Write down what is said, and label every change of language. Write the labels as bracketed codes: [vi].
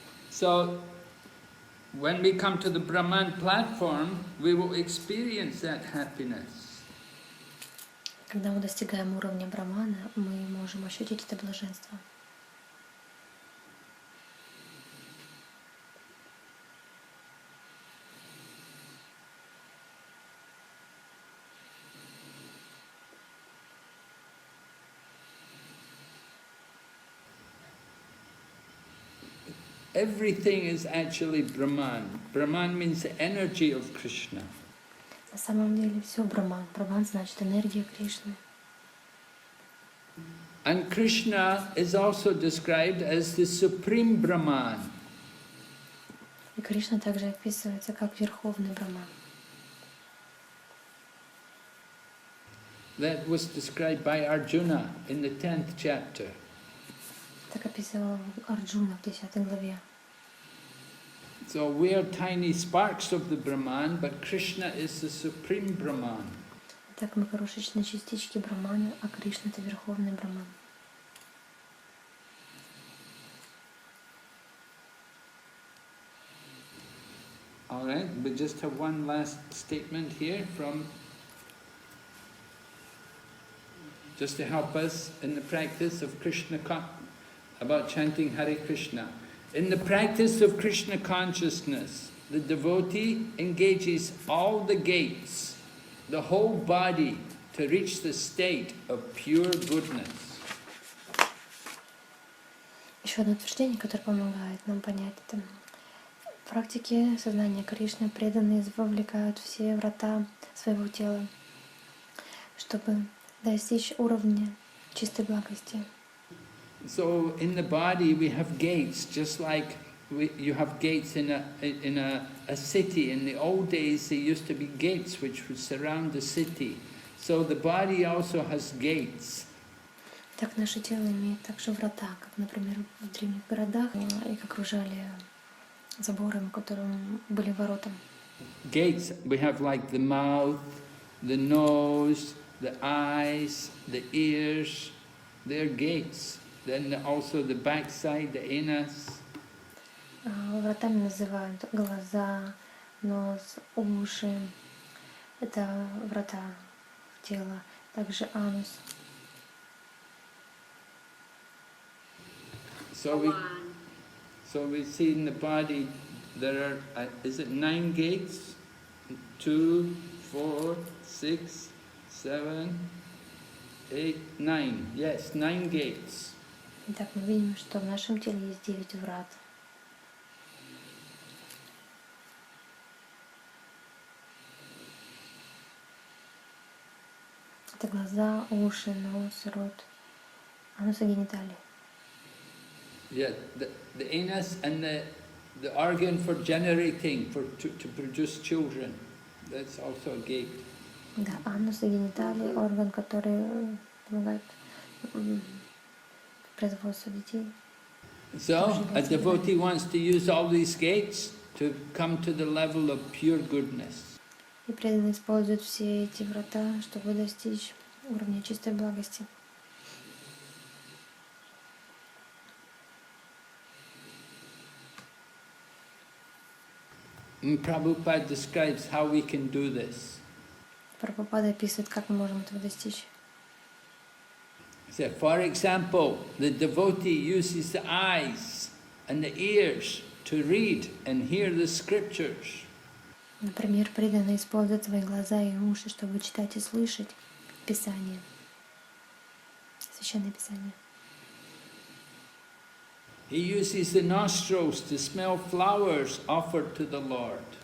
[en] So, when we come to the Brahman platform, we will experience that happiness. [ru] Когда мы достигаем уровня Брамана, мы можем ощутить это блаженство. [en] Everything is actually Brahman. Brahman means the energy of Krishna. [ru] На самом деле все Браман. Браман значит энергия Кришны. [en] And Krishna is also described as the supreme Brahman. [ru] И Кришна также описывается как верховный Браман. [en] That was described by Arjuna in the 10th chapter. [ru] Так описывал Арджуна в 10 главе. [en] So we are tiny sparks of the Brahman, but Krishna is the supreme Brahman. [ru] Так мы крошечные частички Брамана, а Кришна — это верховный Браман. [en] All right, we just have one last statement here from, just to help us in the practice of Krishna, about chanting Hare Krishna. In the practice of Krishna consciousness, the devotee engages all the gates, the whole body, to reach the state of pure goodness. [ru] Еще одно утверждение, которое помогает нам понять это. В практике сознания Кришны преданные вовлекают все врата своего тела, чтобы достичь уровня чистой благости. [en] So in the body we have gates, just like you have gates in a city. In the old days there used to be gates which would surround the city. So the body also has gates. [ru] Так наше тело имеет также врата, как, например, в древних городах их окружали забором, которым были ворота. [en] Gates, we have like the mouth, the nose, the eyes, the ears, they're gates. Then also the backside, the anus. [ru] Вратами называют глаза, нос, уши. Это врата в тело. Также анус. [en] So we see in the body there are, is it 9 gates? 2, 4, 6, 7, 8, 9. Yes, 9 gates. [ru] Итак, мы видим, что в нашем теле есть 9 врат. Это глаза, уши, нос, рот, анус и гениталии. [en] Yeah, the anus and the organ for generating, to produce children. That's also a gate. [ru] Да, анус и гениталии, орган, который помогает производству детей. [en] So, a devotee wants to use all these gates to come to the level of pure goodness. [ru] И преданные используют все эти врата, чтобы достичь уровня чистой благости. [en] And Prabhupada describes how we can do this. [ru] Прабхупада описывает, как мы можем этого достичь. [en] So, for example, the devotee uses the eyes and the ears to read and hear the scriptures. [ru] Например, преданные используют свои глаза и уши, чтобы читать и слышать Писание, Священное Писание. [en] He uses the nostrils to smell flowers offered to the Lord.